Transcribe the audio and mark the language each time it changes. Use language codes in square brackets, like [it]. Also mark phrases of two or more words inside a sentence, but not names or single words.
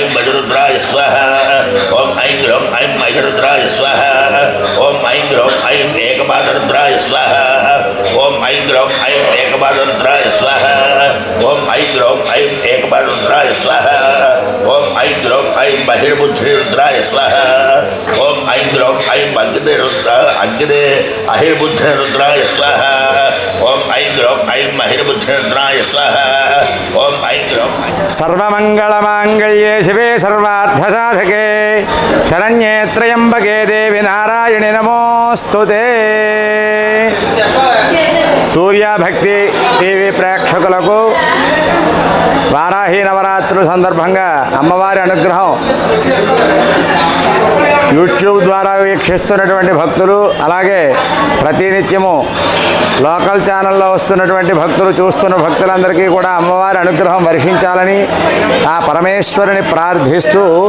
[sa] वज्रुद्राय स्वाहा ॐ ऐं ग्रौं ऐं महिरुद्राय स्वाहा ॐ ऐं ग्रौं ऐं एकपादरुद्राय स्वाहा ॐ ऐं ग्रौं ऐं एकपादरुद्राय स्वाहा ॐ ऐं ग्रौं ऐं एकपादरुद्राय स्वाहा ॐ ऐं ग्रौं ऐं महिर्बुद्धिरुद्राय स्वाहा ॐ ऐं ग्रौं ऐं अग्ने अहिर्बुद्धिरुद्राय स्वाहा ॐ ऐं ग्रौं ऐं महिर्बुद्धिरुद्राय स्वाहा ॐ ऐं ग्रौं सर्वमङ्गलमाङ्गल्ये शिवे सर्वार्थसाधके शरण्ये त्र्यम्बके देवी नारायणि नमोस्तुते। [te] సూర్యభక్తి టీవీ ప్రేక్షకులకు వారాహి నవరాత్రుల సందర్భంగా అమ్మవారి అనుగ్రహం యూట్యూబ్ ద్వారా వీక్షిస్తున్నటువంటి భక్తులు, అలాగే ప్రతినిత్యము లోకల్ ఛానల్లో వస్తున్నటువంటి భక్తులు, చూస్తున్న భక్తులందరికీ కూడా అమ్మవారి అనుగ్రహం వర్షించాలని ఆ పరమేశ్వరుని ప్రార్థిస్తూ